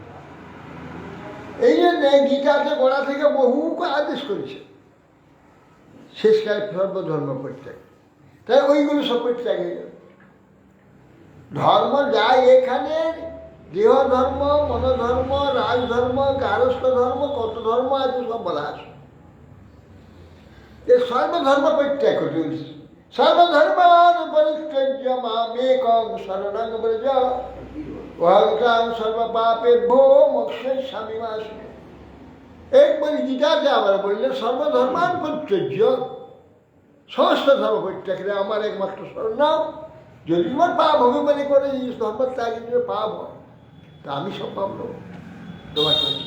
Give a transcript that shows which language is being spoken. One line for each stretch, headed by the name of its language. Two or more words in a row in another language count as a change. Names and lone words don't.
Bangla: এই জন্যে গীতাতে গোড়া থেকে বহু আদেশ করেছে শেষকালে সর্বধর্ম পরিত্যাগ। তাই ওইগুলো সব পরিত্যাগ হয়ে যাবে। ধর্ম যায় এখানে দেহ ধর্ম, মনোধর্ম, রাজধর্ম, গারস্থ ধর্ম, কত ধর্ম আছে সব বলা আছে। এ সর্বধর্ম পরিত্যাগ করতে বলছে।
Sanskrit: সর্বধর্মান পরিত্যজ্য মামেকং শরণং ব্রজ অহং সর্বপাপেভ্যো মোক্ষয়িষ্যামি মা শুনে।
Bangla: একবার গীতাতে আবার বললেন
Sanskrit: সর্বধর্মান পরিত্যজ্য,
Bangla: সমস্ত ধর্ম পরিত্যাগ করে আমার একমাত্র শরণ নাও। যদি তোমার পাপ হবে মনে করে ধর্ম ত্যাগ পাপ হয়, তা আমি সব পাপ নেব তোমার কাছে।